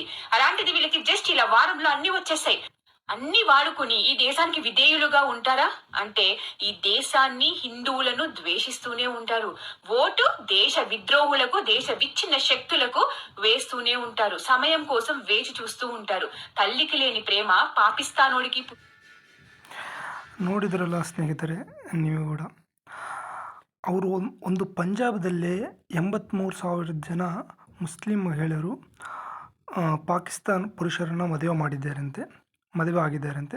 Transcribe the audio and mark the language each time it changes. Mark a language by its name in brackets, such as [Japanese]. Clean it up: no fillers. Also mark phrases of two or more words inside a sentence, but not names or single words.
[Telugu] అలాంటిది వీళ్ళకి జస్ట్ ఇలా వారంలో అన్ని వచ్చేసాయి. అన్ని వాడుకుని ఈ దేశానికి విధేయులుగా ఉంటారా అంటే ఈ దేశాన్ని, హిందువులను ద్వేషిస్తూనే ఉంటారు. ఓటు దేశ విద్రోహులకు, దేశ విచ్ఛిన్న శక్తులకు వేస్తూనే ఉంటారు. సమయం కోసం వేచి చూస్తూ ఉంటారు. తల్లికి లేని ప్రేమ పాకిస్తానోడికి. [Kannada] ನೋಡಿದ್ರಲ್ಲ ಸ್ನೇಹಿತರೆ, ನೀವು ಕೂಡ ಅವರು ಒಂದು ಪಂಜಾಬದಲ್ಲೇ 83,000 ಜನ ಮುಸ್ಲಿಂ ಮಹಿಳೆಯರು ಪಾಕಿಸ್ತಾನ ಪುರುಷರನ್ನು ಮದುವೆ ಆಗಿದ್ದಾರಂತೆ.